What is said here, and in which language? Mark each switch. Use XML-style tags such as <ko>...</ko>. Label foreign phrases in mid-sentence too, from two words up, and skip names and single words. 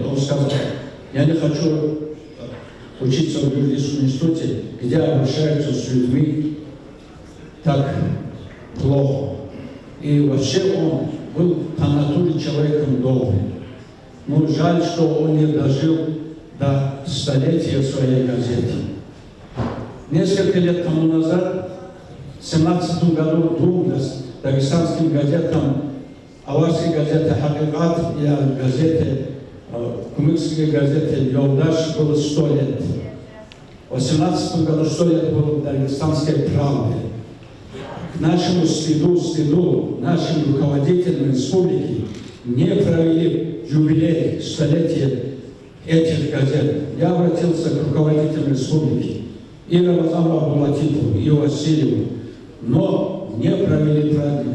<ru>Он сказал: я не хочу учиться в юридическом институте, где обращаются с людьми так плохо. И вообще он был по натуре человеком добрым. Но жаль, что он не дожил до столетия своей газеты. Несколько лет тому назад, в 1917 году, двум дагестанским газетам, аварской газете «Хакикат» и газете, кумыкской газете «Йолдаш» было 100 лет. В 18 году 100 лет было дагестанской «Правды». К нашему стыду нашим руководителям республики не провели юбилей столетия этих газет. Я обратился к руководителям республики, и Рамазану Абдулатипову, и Васильеву, но не провели праздник.</ru>